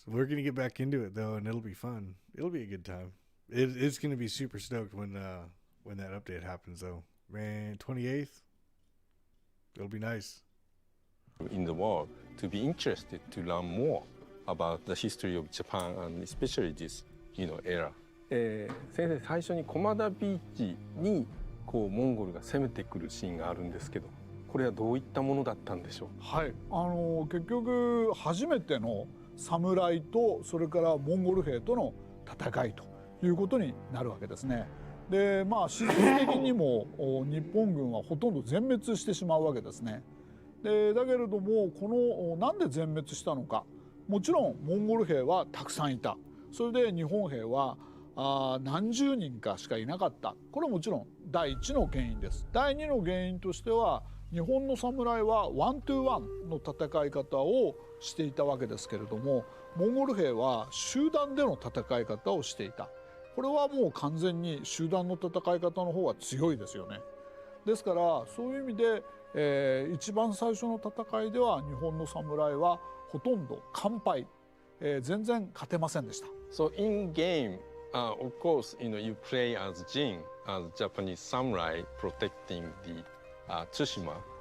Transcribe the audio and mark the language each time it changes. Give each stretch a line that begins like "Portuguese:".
English: We're gonna get back into it though, and it'll be fun. It'll be a good time. It's gonna be super stoked when that update happens though. Man, 28th. It'll be nice. In the world, to be interested to learn more about the history of Japan and especially this, era.
Japanese: 先生、最初に駒田ビーチにモンゴルが攻めてくるシーンがあるんですけど、これはどういったものだったんでしょう。はい、結局初めての侍とそれからモンゴル兵との戦いということになるわけですね。で、史実的にも日本軍はほとんど全滅してしまうわけですね。で、だけれどもなんで全滅したのか。もちろんモンゴル兵はたくさんいた。それで日本兵は何十人かしかいなかった。これはもちろん第一の原因です。第二の原因としては、日本の侍はワントゥーワンの戦い方をしていたわけですけれども、モンゴル兵は集団での戦い方をしていた。これはもう完全に集団の戦い方の方が強いですよね。ですからそういう意味で、一番最初の戦いでは日本の侍はほとんど完敗、全然勝てませんでした。
English: So in game, of course, you play as Jin, as Japanese samurai protecting the Tsushima.